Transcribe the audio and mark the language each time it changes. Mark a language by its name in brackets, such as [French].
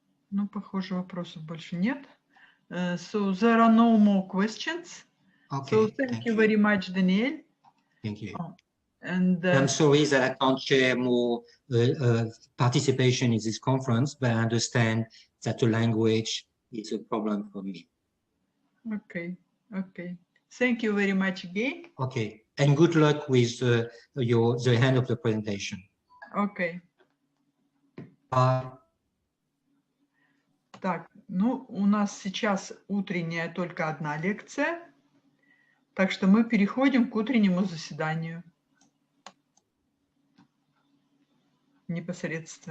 [Russian] Ну, похоже, вопросов больше нет. [English] So there are no more questions. Okay, So thank you very much, Daniel. Thank you. And I'm sorry that I can't share more participation in this conference, but I understand that the language is a problem for me. Okay, okay. Thank you very much again. Okay, and good luck with the end of the presentation. Okay. Bye. [Russian] Так, ну, у нас сейчас утренняя только одна лекция, так что мы переходим к утреннему заседанию непосредственно.